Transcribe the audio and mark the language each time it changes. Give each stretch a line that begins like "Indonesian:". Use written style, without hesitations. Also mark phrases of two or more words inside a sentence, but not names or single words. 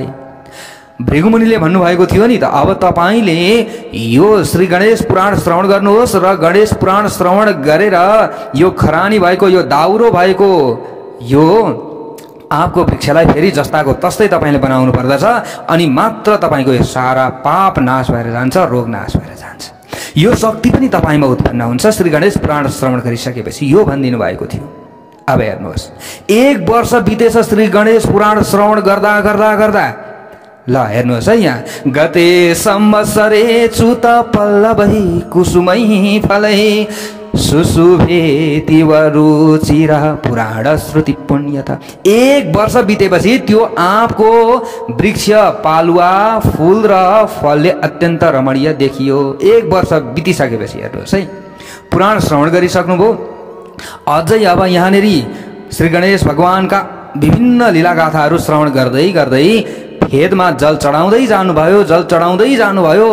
Nepali: भृगु मुनिले भन्नुभएको थियो नि त, अब तपाईँले यो श्री गणेश पुराण श्रवण गर्नुहोस् र गणेश पुराण श्रवण गरेर यो खरानी भएको, यो दाउरो भएको यो आँपको वृक्षलाई फेरि जस्ताको तस्तै तपाईँले बनाउनु पर्दछ, अनि मात्र तपाईँको यो सारा पाप नाश भएर जान्छ, रोग नाश भएर जान्छ। यो शक्ति पनि तपाईमा उत्पन्न हुन्छ श्री गणेश पुराण श्रवण गरिसकेपछि यो भनिदिनु भएको थियो। अब हेर्नुहोस्, 1 वर्ष बितेछ श्री गणेश पुराण श्रवण गर्दा गर्दा गर्दा। ल हेर्नुहोस् है, यहाँ
Sanskrit: गते संवत्सरे च्युत पल्लवै कुसुमै फलै सुशुभेतिव रुचिर पुराण श्रुति पुण्यता।
Nepali: 1 वर्ष बितेपछि त्यो आँपको वृक्ष पालुवा फूल र फलले अत्यन्त रमणीय देखियो। 1 वर्ष बितिसकेपछि हेर्नुहोस् है, पुराण श्रवण गरिसक्नुभयो। अझै अब यहाँनेरि श्री गणेश भगवानका विभिन्न लीलागाथाहरू श्रवण गर्दै गर्दै खेतमा जल चढाउँदै जानुभयो, जल चढाउँदै जानुभयो।